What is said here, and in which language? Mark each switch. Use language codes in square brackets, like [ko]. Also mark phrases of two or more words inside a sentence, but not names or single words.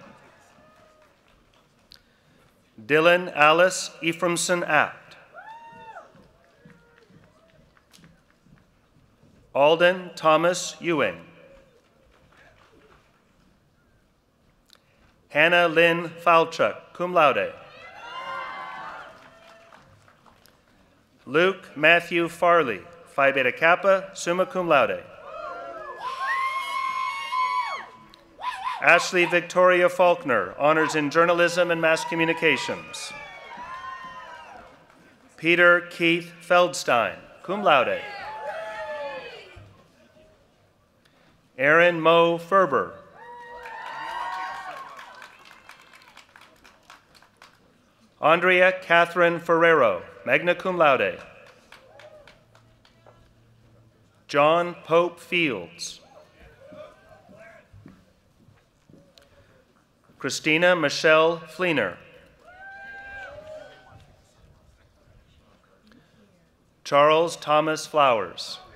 [en] Dylan Alice Ephraimson Apt. Alden Thomas Ewing. Hannah Lynn Falchuk, [la] cum laude. [en] Luke Matthew Farley, Phi Beta Kappa, [la] summa cum laude. [en] Ashley Victoria Faulkner, honors in journalism and mass communications. Peter Keith Feldstein, [la] cum laude. [en] Aaron Mo Ferber. Andrea Catherine Ferrero, [la] magna cum laude. [en] John Pope Fields. Christina Michelle Fleener. Charles Thomas Flowers.